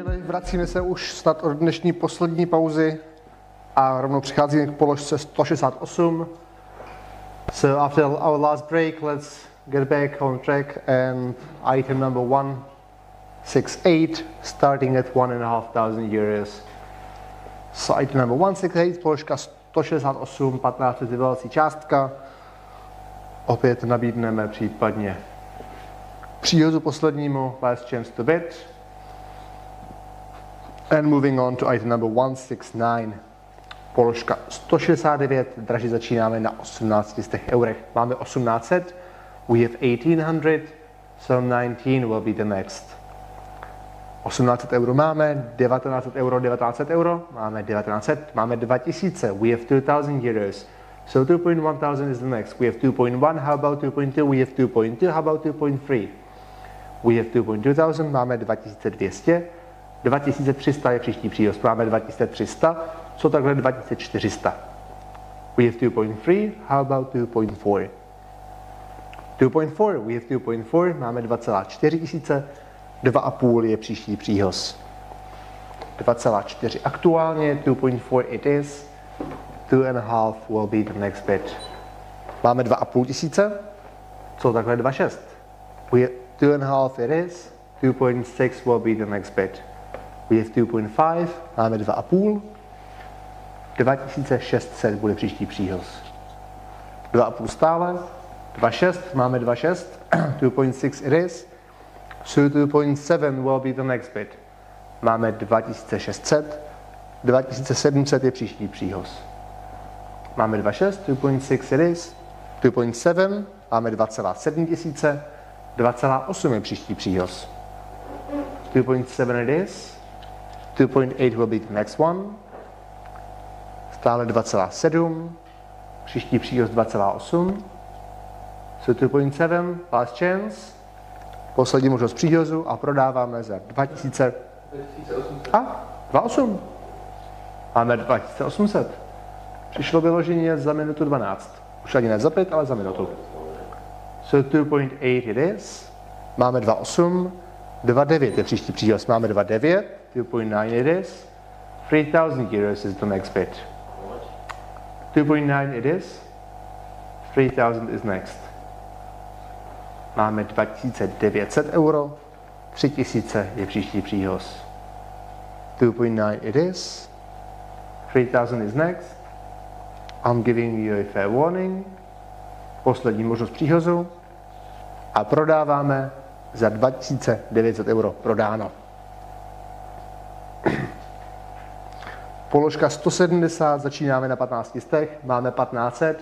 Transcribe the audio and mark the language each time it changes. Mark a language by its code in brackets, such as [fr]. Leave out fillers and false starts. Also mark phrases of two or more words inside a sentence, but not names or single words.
[cs] Vracíme se už snad od dnešní poslední pauzy a rovnou přicházíme k položce 168. [en] So after our last break, let's get back on track and item number 168, starting at 1,500 euros. So item number 168, [cs] položka 168, 15 vyvalací částka. Opět nabídneme případně příhodu poslednímu, [en] last chance to bid. And moving on to item number 169. [cs] Položka 169, draží začínáme na 1800 eurech. Máme 1800, [en] we have 1800, so 19 will be the next. [cs] 1800 euro máme, 1900 euro, 1900 euro, máme 1900, máme 2000, [en] we have 2000 euros. So 2.1000 is the next. We have 2.1, how about 2.2? We have 2.2, how about 2.3? We have 2.2000, [cs] máme 2200. 2300 je příští příhoz, máme 2300, co takhle 2400. [en] We have 2.3, how about 2.4? 2.4, we have 2.4, [cs] máme 2,4 tisíce, 2,5 je příští příhoz. [en] 2,4 aktuálně, 2.4 it is, 2,5 will be the next bid. [cs] Máme 2,5 tisíce, co takhle 2,6. [en] We have 2,5 it is, 2.6 will be the next bid. We have 2.5, [cs] máme 2,5, 2600 bude příští příhoz. [en] 2,5 [cs] stále, 2,6, máme 2,6, [en] 2.6 it is, so 2.7 will be the next bid. [cs] Máme 2600, 2700 je příští příhoz. [en] Máme 2,6, 2.6 it is, 2.7, [cs] máme 2,7 tisíce, 2,8 je příští příhoz. [en] 2.7 it is, 2.8 will be the next one, [cs] stále 2,7, příští příhoz 2,8, [en] so 2.7, last chance, [cs] poslední možnost příhozu a prodáváme za 2000 a 2,8. Máme 2800. Přišlo vyloženě za minutu 12. Už ani ne za 5, ale za minutu. [en] So 2.8 it is, [cs] máme 2,8, 2,9 je příští příhoz, máme 2,9, [en] 2.9 it is, 3000 euros is the next bid. 2.9 it is, 3000 is next. [cs] Máme 2900 euro, 3000 je příští příhoz. [en] 2.9 it is, 3000 is next. I'm giving you a fair warning. [cs] Poslední možnost příhozu. A prodáváme za 2900 euro. Prodáno. Položka 170, začínáme na 1500, máme 1500.